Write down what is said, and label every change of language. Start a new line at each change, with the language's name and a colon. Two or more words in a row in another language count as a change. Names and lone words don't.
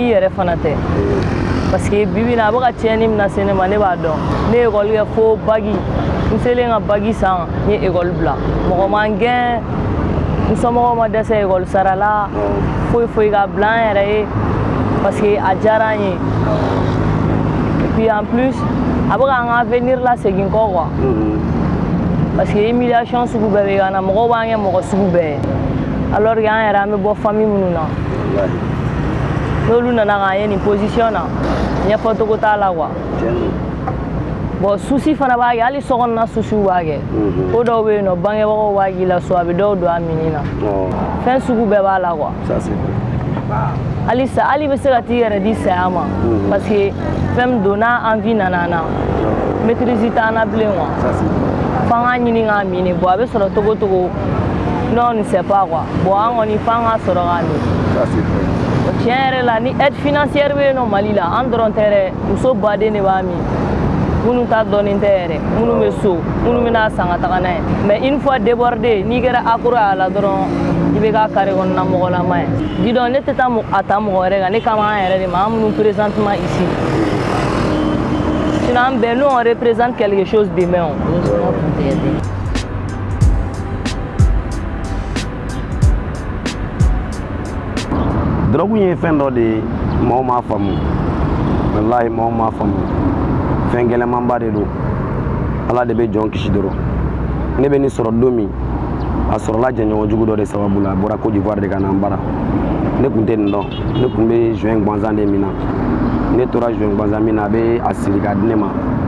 Bambara: n'i yɛrɛ fana tɛ parce que bibi in na a bɛ ka tiɲɛni min na se ne ma ne b'a dɔn ne ye école kɛ fo bagi n selen ka bagi san n ye école bila mɔgɔ ma n gɛn n somɔgɔw ma dɛsɛ école sara la foyi ka bila an yɛrɛ ye parce que a diyara an ye
French: et puis en plus
Bambara: a bɛ k'an ka avenir lasegin kɔ quoi
French: parce que
Bambara: humiliation sugu bɛɛ bɛ ka na mɔgɔw b'an kɛ mɔgɔ sugu bɛɛ ye alors que an yɛrɛ an bɛ bɔ famille minnu na n'olu nana k'an ye nin position na ɲɛfɔcogo t'a la quoi bon souci fana b'a kɛ hali sokɔnɔna souciw b'a kɛ ko dɔw bɛ yen nɔ bangebagaw b'a k'i la so a bɛ dɔw don a minni na fɛn sugu bɛɛ b'a la quoi hali bɛ se ka t'i yɛrɛ di saya ma
French: parce que
Bambara: fɛn min don n'a envie nana an na maîtrise t'an na bilen quoi f'an k'a ɲini k'a minɛ bon a bɛ sɔrɔ togo togo
French: non on ne sait pas quoi bon
Bambara: an kɔni f'an k'a sɔrɔ k'a min tiɲɛ yɛrɛ la ni
French: aide financière
Bambara: bɛ yen nɔ Mali la an dɔrɔn tɛ dɛ muso baden de b'a min minnu ta dɔɔnin tɛ yɛrɛ minnu bɛ so minnu bɛna san ka taga n'a ye
French: mais une fois débordé
Bambara: n'i kɛra accro a la dɔrɔn i bɛ k'a carré kɔnɔna mɔgɔlama ye bidon ne tɛ taa a ta mɔgɔ wɛrɛ kan ne kama an yɛrɛ de ma an minnu
French: présentement ici sinon
Bambara: an bɛɛ
French: nous on représente quelque chose demain
Bambara: o. Drogue ye fɛn dɔ de mɔgɔw m'a faamu wallahi mɔgɔw m'a faamu fɛn gɛlɛmanba de don ala de bɛ jɔn kisi dɔrɔn ne bɛ nin sɔrɔ don min a sɔrɔla jɛɲɔgɔn jugu dɔ de sababu la a bɔra Côte d'Ivoire de ka na an bara ne tun tɛ nin dɔn ne tun bɛ juin gansan de min na ne tora juin gansan min na a bɛ a siri k'a di ne ma